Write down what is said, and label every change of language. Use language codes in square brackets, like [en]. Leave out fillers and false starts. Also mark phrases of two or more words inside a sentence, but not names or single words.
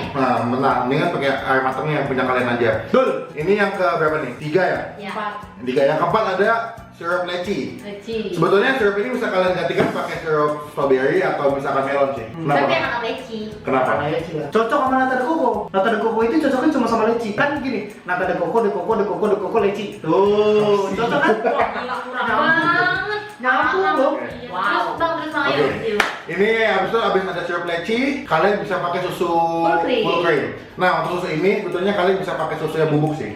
[id] nah, mentah. Mendingan pakai air matangnya yang punya kalian aja. Dul, ini yang ke berapa nih? 3 ya? Ya. Yang 3. Yang keempat ada sirup leci. Leci. Sebetulnya sirup ini bisa kalian gantikan pakai sirup strawberry atau misalkan melon sih. Tapi Kenapa? enak leci. Kenapa? Karena leci lah. Cocok sama nata de coco. Nata de coco itu cocoknya cuma sama leci. Kan gini, nata de coco, leci. Tuh, cocok kan? Wah, gila kurang banget. Nyambung dong. Iya. Terus bang, terus bang, Oke. ayo. Ini habis ada sirup leci, kalian bisa pakai susu [en] Full cream. [id] Nah, untuk susu ini sebetulnya kalian bisa pakai susu yang bubuk sih.